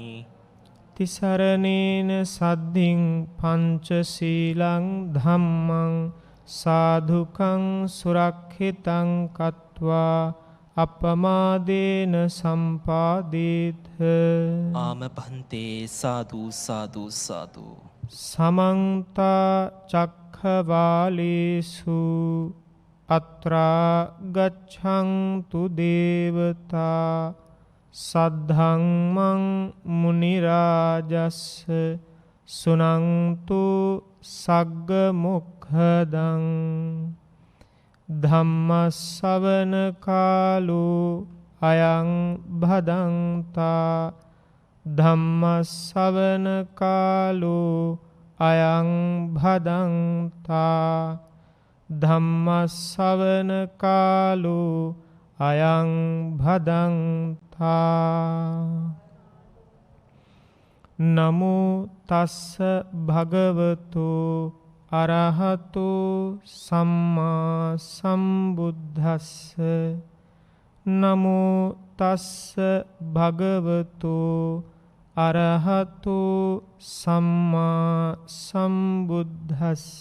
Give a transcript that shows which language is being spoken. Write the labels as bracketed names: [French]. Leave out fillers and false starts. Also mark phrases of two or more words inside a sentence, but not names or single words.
[Pali] තිසරණේන සද්ධින් පංචශීලං ධම්මං සාධුකං සුරක්ෂිතං කତ୍වා අපමාදේන සම්පාදේත. ආම පන්තේ සාදු සාදු සාදු. සමන්ත චක්ඛවාලේසු අත්‍රා ගච්ඡන්තු දේවතා සද්ධම්මං මුනි රාජස්ස සුනන්තු සග්ග මොක්ඛදං ධම්ම ශ්‍රවණ කාලෝ අයං භදංතා ධම්ම ශ්‍රවණ කාලෝ අයං භදංතා ධම්ම ශ්‍රවණ කාලෝ අයං භදංතා. නමෝ තස්ස භගවතු අරහතු සම්මා සම්බුද්දස්ස. නමෝ තස්ස භගවතු අරහතු සම්මා සම්බුද්දස්ස.